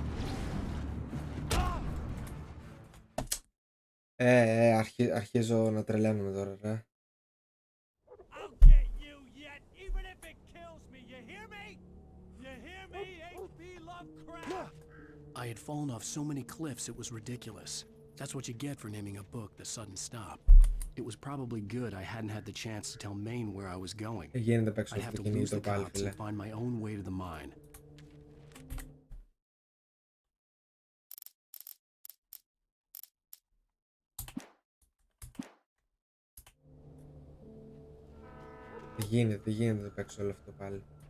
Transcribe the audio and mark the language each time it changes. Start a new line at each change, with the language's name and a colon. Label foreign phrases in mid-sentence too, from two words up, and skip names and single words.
Greek: Αρχίζω να τρελαίνουμε τώρα ρε.
English: I had fallen off so many cliffs it was ridiculous. That's what you get for naming a book The Sudden Stop. It was probably good I hadn't had the chance to tell Maine where I was going. I'd have to lose the cops and find my own way to the mine.
Greek: Δεν γίνεται να παίξω όλο αυτό πάλι.